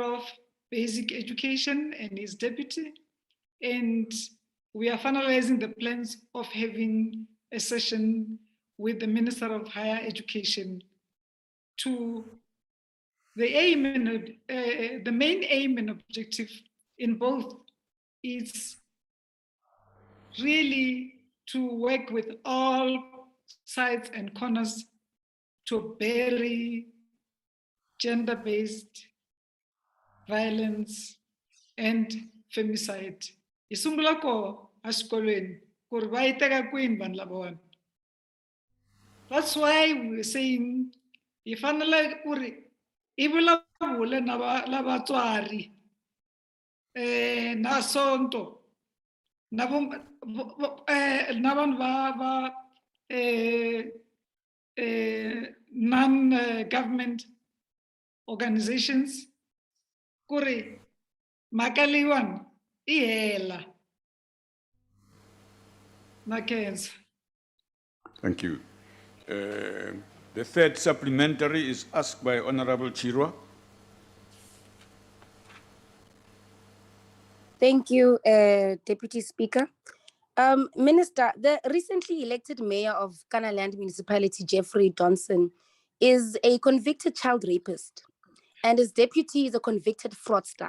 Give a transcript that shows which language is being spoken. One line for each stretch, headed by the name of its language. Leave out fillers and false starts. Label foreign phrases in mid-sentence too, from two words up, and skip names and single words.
English: of Basic Education and his deputy, and we are finalizing the plans of having a session with the Minister of Higher Education to the aim and the main aim and objective in both is really to work with all sides and corners to bury gender-based violence and femicide.
Tsonga: Isungula ko askolweni ku ri va yi teka kwini vanhu lavawani.
English: That's why we're saying
Tsonga: hi fanele ku ri hi vulavule na lavatswari na sonto na vanhu va
English: non-government organizations
Tsonga: ku ri mhaka leyiwani i hela na khensa.
English: thank you. The third supplementary is asked by Honorable Chirwa. Thank you, Deputy Speaker. Minister, the recently elected mayor of Kanaland Municipality, Jeffrey Donson, is a convicted child rapist, and his deputy is a convicted fraudster.